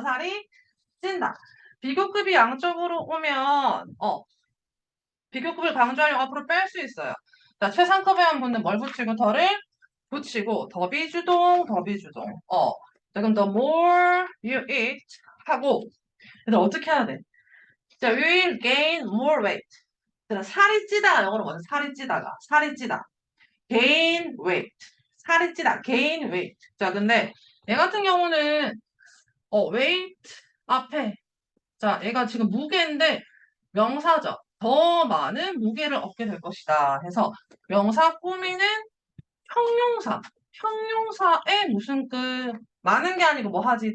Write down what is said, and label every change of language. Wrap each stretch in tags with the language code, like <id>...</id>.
<ko>살이 찐다. 비교급이 양쪽으로 오면 비교급을 강조하려고 앞으로 뺄 수 있어요. 자, 최상급에만 붙는 뭘 붙이고 더를 붙이고 더비주동. 자, 그럼</ko> <en>the more you eat</en> <ko>하고 얘들 어떻게 해야 돼? 자,</ko> <en>you will gain more weight.</en> <ko>살이 찌다가 영어로 뭐죠? 살이 찌다.</ko> <en>gain weight.</en> <ko>살이 찌다. gain weight. 자, 근데 얘 같은 경우는 weight 앞에 자, 얘가 지금 무게인데 명사죠. 더 많은 무게를 얻게 될 것이다. 해서 명사 꾸미는 형용사에 무슨 많은 게 아니고 뭐 하지?</ko>